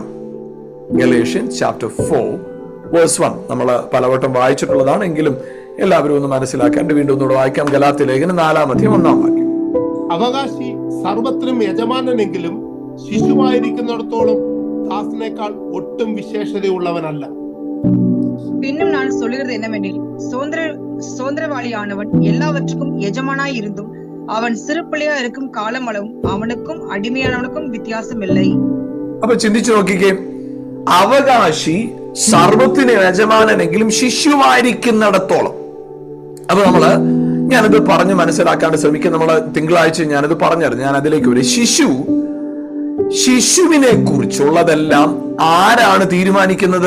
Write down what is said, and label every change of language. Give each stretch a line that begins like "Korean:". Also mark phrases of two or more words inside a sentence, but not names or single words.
English: Galatians chapter 4 verse 1
Malayalam: നമ്മൾ പലവട്ടം വായിച്ചിട്ടുള്ളതാണ്. എങ്കിലും എല്ലാവരും ഒന്ന് മനസ്സിലാക്കാൻ വീണ്ടും ഒന്നുകൂടെ വായിക്കാം. ഗലാത്യ ലേഖനം 4-ാം 1 വാക്യം. അവകാശി സർവത്തിനും യജമാനെങ്കിലും ശിശുവായിരിക്കുന്നിടത്തോളം ദാസനേക്കാൾ ഒട്ടും വിശേഷതയുള്ളവനല്ല.
Tamil: பின்னும் நான் சொல்லுகிறது என்னவெனில், சுதந்திரவாளியானவன் எல்லாவற்றுக்கும் எஜமானாய் இருந்தும் அவன் சிறு பிள்ளையா இருக்கும் காலம் அளவும் அவனுக்கும் அடிமையானவனுக்கும் வித்தியாசம் இல்லை.
Malayalam: അപ്പൊ ചിന്തിച്ചു നോക്കിക്കേ, അവകാശി സർവത്തിന് യജമാനെങ്കിലും ശിശുവായിരിക്കുന്നിടത്തോളം. അപ്പൊ ഞാനത് പറഞ്ഞ് മനസ്സിലാക്കാണ്ട് ശ്രമിക്കും. തിങ്കളാഴ്ച ഞാനത് പറഞ്ഞായിരുന്നു. ഞാൻ അതിലേക്ക് വരും. ശിശുവിനെ കുറിച്ചുള്ളതെല്ലാം ആരാണ് തീരുമാനിക്കുന്നത്?